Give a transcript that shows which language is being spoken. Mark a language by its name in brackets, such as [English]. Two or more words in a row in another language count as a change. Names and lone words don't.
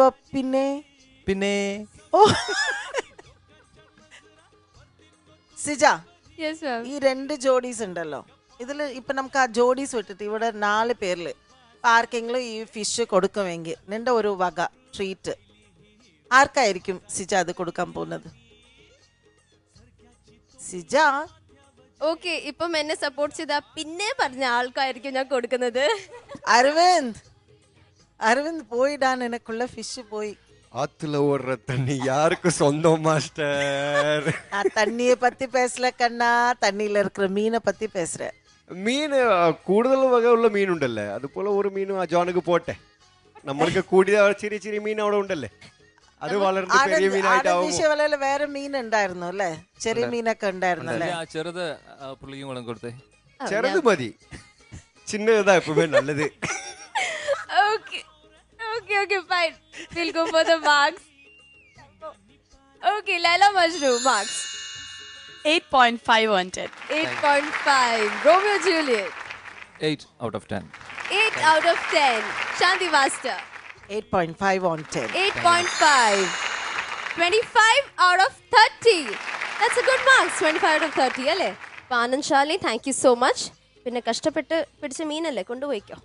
[Malayalam] പിന്നെ ഓ സിജ, ഈ 2 ജോഡീസ് ഉണ്ടല്ലോ, ഇതിൽ ഇപ്പൊ നമുക്ക് ആ ജോഡീസ് വിട്ടിട്ട് ഇവിടെ 4 പേരിൽ ആർക്കെങ്കിലും ഈ ഫിഷ് കൊടുക്കുമെങ്കിൽ നിന്റെ ഒരു വക ട്രീറ്റ് ആർക്കായിരിക്കും സിജ അത് കൊടുക്കാൻ പോകുന്നത്? സിജ, ഓക്കെ, ഇപ്പം എന്നെ സപ്പോർട്ട് ചെയ്ത പിന്നെ പറഞ്ഞ ആൾക്കായിരിക്കും ഞാൻ കൊടുക്കുന്നത്. [Tamil] அரவிந்த் போயிடான், எனக்குள்ள ஃபிஷ் போய் ஆத்துல ஓடுற தண்ணி யாருக்கு சொந்தம் மாஸ்டர்? நான் தண்ணியை பத்தி பேசல கண்ணா, தண்ணியில இருக்கிற மீனை பத்தி பேசுறேன். [Malayalam] மீன் കൂടുതൽ വക ഉള്ള മീനുണ്ടല്ലേ, അതുപോലെ ഒരു മീനും ആ ജോണക്ക് പോട്ടെ. നമ്മൾക്ക് കൂടിയ ചെറിയ ചെറിയ മീൻ അവിടെ ഉണ്ടല്ലേ, അത് വളർന്ന് പെരിയ മീനായിട്ടാവും. വലയിൽ വേറെ മീൻ ഉണ്ടായിരുന്നു അല്ലേ, ചെറിയ മീനൊക്കെ ഉണ്ടായിരുന്നു അല്ലേ? ആ ചെറുത് പുള്ളിക്കും കൂടെ കൊടുത്തേ. ചെറുത് മതി, ചിന്നതാ എപ്പോഴും നല്ലത്. [English] Okay. Okay, fine. We'll go for the marks. Okay, Laila Majnu, marks. 8.5 on 10. 8.5. Romeo Juliet. 8 out of 10. 8 out of 10. Shanti Master. 8.5 on 10. 8.5. 25 out of 30. That's a good marks. 25 out of 30, [Malayalam] അല്ലേ? അപ്പോൾ ആനന്ദ് ശാലിനി, [English] thank you so much. [Malayalam] പിന്നെ കഷ്ടപ്പെട്ട് പിടിച്ച മീനല്ലേ, കൊണ്ടുപോയിക്കോ.